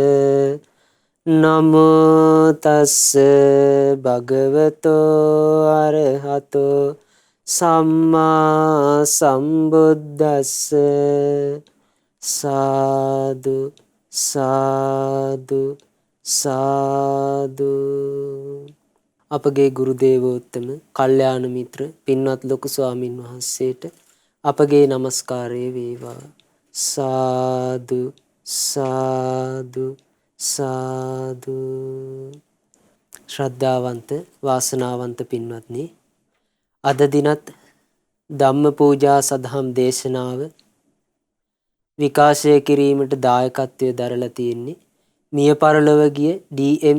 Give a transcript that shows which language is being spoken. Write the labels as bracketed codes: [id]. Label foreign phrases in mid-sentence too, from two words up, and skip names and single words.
[pi] නමෝ තස්ස භගවතෝ අරහතෝ සම්මා සම්බුද්දස්ස. සාදු සාදු සාදු. [si] අපගේ ගුරු දේවෝත්තම කල්යාණ මිත්‍ර පින්වත් ලොකු ස්වාමින් වහන්සේට අපගේ নমස්කාරය වේවා. [pi] සාදු සාදු සාදු. [si] ශ්‍රද්ධාවන්ත වාසනාවන්ත පින්වත්නි, අද දිනත් ධම්ම පූජා සදහම් දේශනාව විකාශය කිරීමට දායකත්වය දරලා තියෙන්නේ මිය පරලොව ගිය ඩී.එම්.